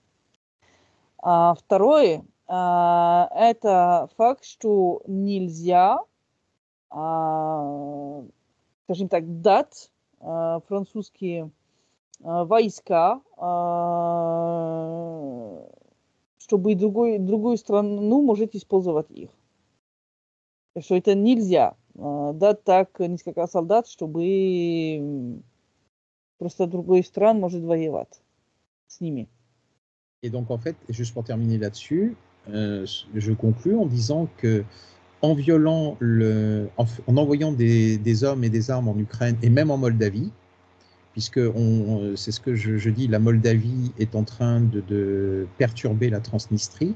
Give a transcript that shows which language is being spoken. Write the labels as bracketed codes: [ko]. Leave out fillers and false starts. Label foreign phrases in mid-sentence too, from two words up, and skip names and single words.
[ru] Второе, это факт, что нельзя, скажем так, дать французские войска, чтобы другую страну может использовать их. Что это нельзя дать так несколько солдат, чтобы просто другой стран может воевать с ними. [fr] Et donc en fait, juste pour terminer là-dessus, je conclus en disant que en violant en envoyant des hommes et des armes en Ukraine et même en Moldavie, puisque c'est ce que je dis, la Moldavie est en train de perturber la Transnistrie.